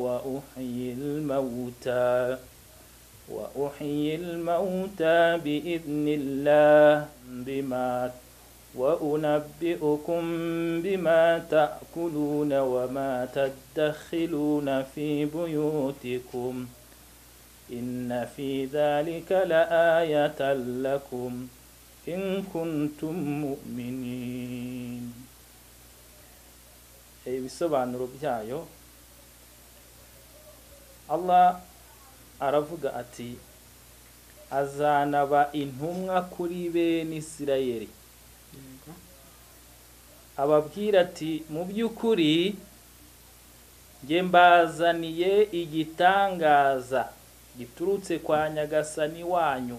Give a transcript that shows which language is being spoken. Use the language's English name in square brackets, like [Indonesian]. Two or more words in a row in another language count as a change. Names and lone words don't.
[Arabic] وأحيي الموتى بإذن الله وأنبئكم بما تأكلون وما تدخلون في بيوتكم إن في ذلك لآية لكم إن كنتم مؤمنين. [Kinyarwanda] ibisobanuro byayo Allah aravuga ati azanaba intumwa kuri bene Isirayeli ababwira ati mu by'ukuri nge mbazaniye igitangaza giturutse kwa Nyagasani wanyu.